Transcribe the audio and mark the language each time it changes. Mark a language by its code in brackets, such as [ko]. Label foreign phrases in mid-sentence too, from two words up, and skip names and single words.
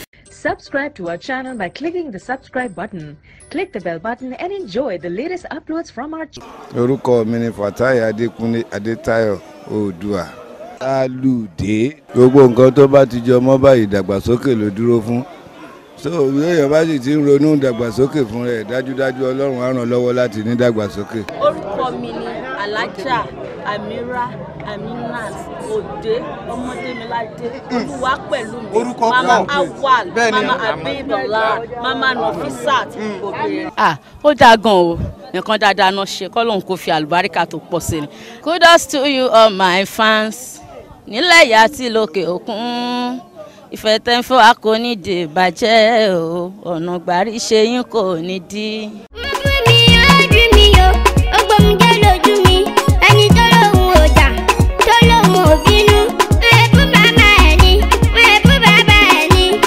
[en] Subscribe to our channel by clicking the subscribe button. Click the bell button and enjoy the latest uploads from our ch- [yo] Orúkọ mi ni Fatai Adékúnlé Adétáyọ̀ Oòduà. Alùdé. Gbogbo nǹkan tó bá ti jọ mọ́ báyìí, ìdàgbàsókè ló dúró fún. So, bí èèyàn bá sì ti ń ronú ìdàgbàsókè fún rẹ̀, dájúdájú Ọlọ́run á ràn lọ́wọ́ láti ní ìdàgbàsókè. Orúkọ mi ni Alhaja Amira Aminat Ode Ọmọdémiládé. Olúwa pẹ̀lú mi. Orúkọ Mama pọ̀. Awal, Bẹ́ẹ̀ ni. Mama Abibullah, Mama Nafisat, Mm. obìnrin. Ah, ó dáa gan o. Nǹkan dáadáa náà ṣe, k'Ọlọ́run kó fi àlùbáríkà tó pọ̀ sí ni. [en] Kudos to you all my fans. [yo] Nílẹ̀ yìí àti lókè òkun. Ìfẹ́ tẹ́ ń fẹ́ wa kò ní di ìbàjẹ́ o. Ọ̀nà gbàrí ṣe yín kò ní dí. Wọ́n bú mi, ó dùn mí o. Ó gbóhùn jẹ́ lójú mi. Ẹni tó lóhùn ò jà, tó lóhùn ò bínú. Wọ́n lè bú màmá ẹ̀ ni, wọ́n lè bú bàbá ẹ̀ ni.